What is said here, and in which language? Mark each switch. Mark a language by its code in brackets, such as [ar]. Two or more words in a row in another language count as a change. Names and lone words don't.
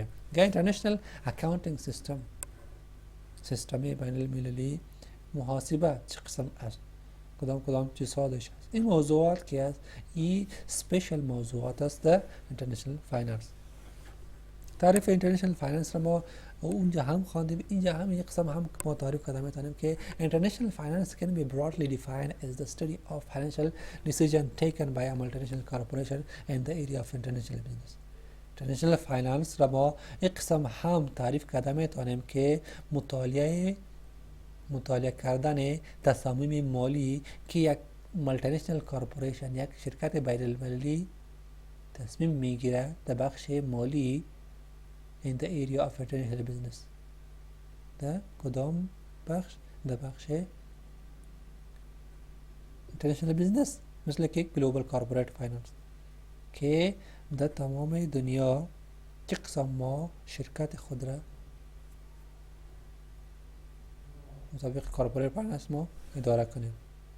[en] international accounting system [fa] بین المللی محاسبه چه قسم است، کدام چیزها داشته است. این موضوعات که است این سپیشل موضوعات است در [en] international finance. تعریف international finance [fa] را ما اونجا هم خواندیم، اینجا هم یک قسم هم ما تعریف کرده میتونیم که [en] international finance can be broadly defined as the study of financial decision taken by a multinational corporation in the area of international business. international finance [fa] را ما یک قسم هم تعریف کرده میتونیم که مطالعه کردن تصامیم مالی که یک [en] multinational corporation, [fa] یک شرکت بین المللی تصمیم میگیره در بخش مالی [en] in the area of international business. [fa] در کدام بخش؟ در بخش [en] international business، [fa] مثل که [en] global corporate finance [fa] که در تمام دنیا چه قسم ما شرکت خود را مطابق [en] corporate finance [fa] ما اداره کنیم.